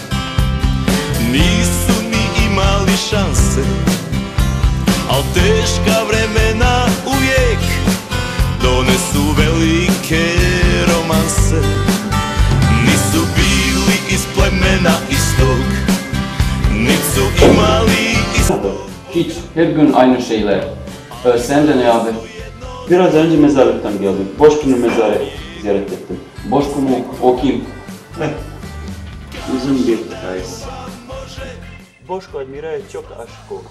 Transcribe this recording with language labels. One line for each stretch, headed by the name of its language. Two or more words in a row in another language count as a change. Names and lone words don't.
Bosnian: nisu ni imali šanse, al teška vremena uvijek donesu velike romanse. Nisu bili iz plemena istog, nisu imali istog.
Turkish: Hiç, her gün aynı şeyler. Sen de ne abi? Biraz önce mezarlıktan geldim. Boşkun'un mezarı ziyaret ettim. Boşko mu? O kim? Uzun bir hikayesi. Boşko Admira'ya çok aşık oldu.